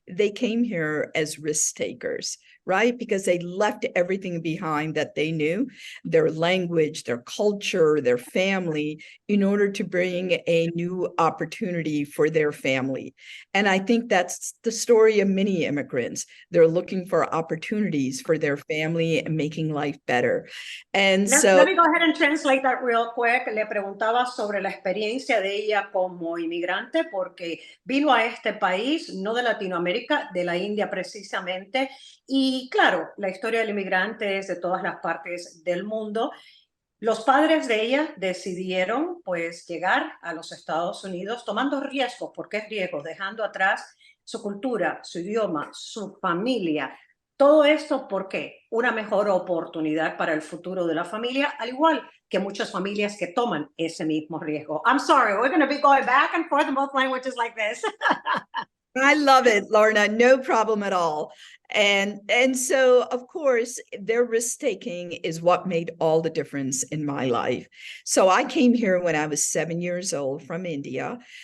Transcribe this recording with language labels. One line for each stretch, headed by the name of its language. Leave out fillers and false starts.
English: They came here as risk takers, right? Because they left everything behind that they knew, their language, their culture, their family, in order to bring a new opportunity for their family. And I think that's the story of many immigrants. They're looking for opportunities for their family and making life better. And let me go ahead and translate that real quick.
Spanish: Le preguntaba sobre la experiencia de ella como inmigrante porque vino a este país, no de Latinoamérica, de la India precisamente. Y claro, la historia del inmigrante es de todas las partes del mundo. Los padres de ella decidieron pues llegar a los Estados Unidos tomando riesgos, porque es riesgo, dejando atrás su cultura, su idioma, su familia. Todo esto porque una mejor oportunidad para el futuro de la familia, al igual que muchas familias que toman ese mismo riesgo.
English: I'm sorry, we're going to be going back and forth in both languages like this. I love it, Lorna. No problem at all. And so, of course, their risk-taking is what made all the difference in my life. So I came here when I was 7 years old from India.